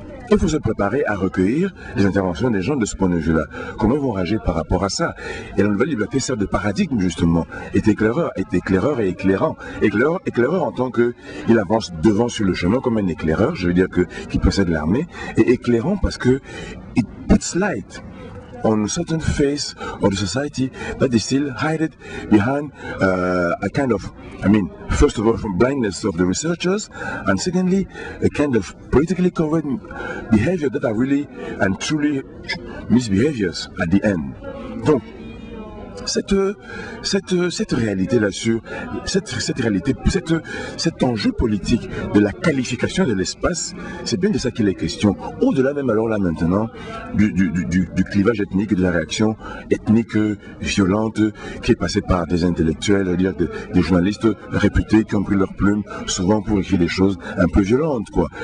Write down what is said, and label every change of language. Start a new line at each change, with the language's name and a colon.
French: Il faut se préparer à recueillir les interventions des gens de ce point de vue-là. Comment ils vont réagir par rapport à ça? Et la nouvelle liberté sert de paradigme, justement. Est éclaireur et éclairant. Éclaireur en tant qu'il avance devant sur le chemin comme un éclaireur, je veux dire qui précède l'armée. Et éclairant parce que
English: it puts light on a certain phase of the society that is still hidden behind a kind of, first of all, from blindness of the researchers, and secondly, a kind of politically covered behavior that are really and truly misbehaviors at the end.
French: Donc, cette réalité là-dessus, cette réalité, cet enjeu politique de la qualification de l'espace, c'est bien de ça qu'il est question. Au-delà même alors là maintenant du clivage ethnique et de la réaction ethnique violente qui est passée par des intellectuels, des journalistes réputés qui ont pris leur plume souvent pour écrire des choses un peu violentes, quoi.